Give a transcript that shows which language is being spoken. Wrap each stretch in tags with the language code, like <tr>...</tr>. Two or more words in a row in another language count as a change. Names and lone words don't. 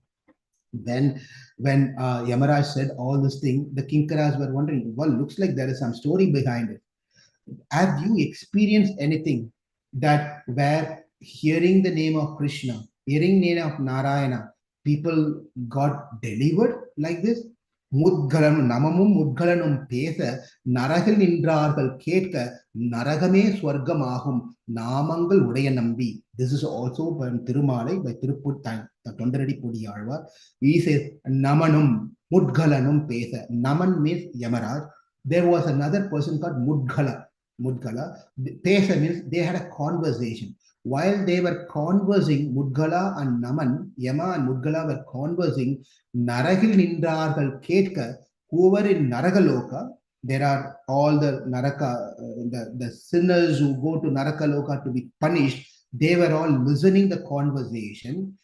<en>Then when Yamaraj said all this thing, the Kinkaras were wondering, well, looks like there is some story behind it. Have you experienced anything that where hearing the name of Krishna, hearing the name of Narayana, people got delivered like this?</en> <ta>முத்கலனும் நமனும் முத்கலனும் பேச நரகில் நின்றார்கள் கேட்க நரகமே ஸ்வர்க்கமாகும் நாமங்கள் உடைய நம்பி.</ta> <en>This is also by Tirumalai, by Tiruputtan, the Tondaradi Pudiyalvar. He says</en> <ta>நமனும் முத்கலனும் பேச.</ta> <en>Naman means Yamaraj. There was another person called Mudgala. Pesa means they had a conversation. While they were conversing, Mudgala and Naman, Yama and Mudgala were conversing,</en> <ta>நரகில் நின்றார்கள் கேட்க,</ta> <en>who were in Naragaloka, there are all the Naraka, the sinners who go to Narakaloka to be punished, they were all listening the conversation.</en>